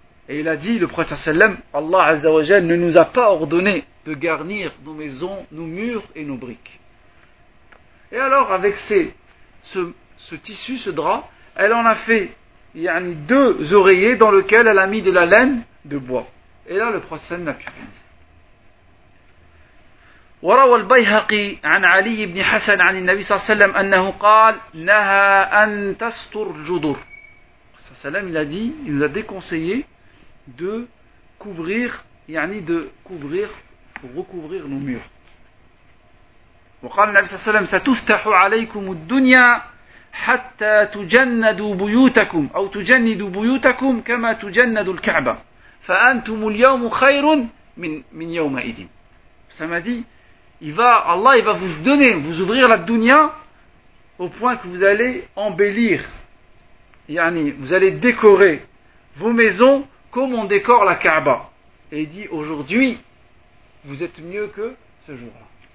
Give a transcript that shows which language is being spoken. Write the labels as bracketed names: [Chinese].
[French] Et il a dit, le prophète sallam, Allah Azza wa Jal ne nous a pas ordonné de garnir nos maisons, nos murs et nos briques. Et alors, avec ce tissu, ce drap, elle en a fait yani deux oreillers dans lesquels elle a mis de la laine de bois. Et là, le prophète sallam n'a plus rien dit. [Arabic] وروى البيهقي عن علي بن حسن عن النبي صلى الله عليه وسلم أنه قال نهى أن تستر الجدر. [French] السلام il a dit, il nous a déconseillé de couvrir, يعني de couvrir, recouvrir nos murs. [Arabic] وقال النبي صلى الله عليه وسلم ستفتح عليكم الدنيا حتى تجندوا بيوتكم أو تجندوا بيوتكم كما تجند الكعبة فأنتم اليوم خير من يومئذ. [French] السلام dit, Allah il va vous donner, vous ouvrir la dunya au point que vous allez embellir, yani, vous allez décorer vos maisons comme on décore la Kaaba. Et il dit, aujourd'hui, vous êtes mieux que ce jour-là.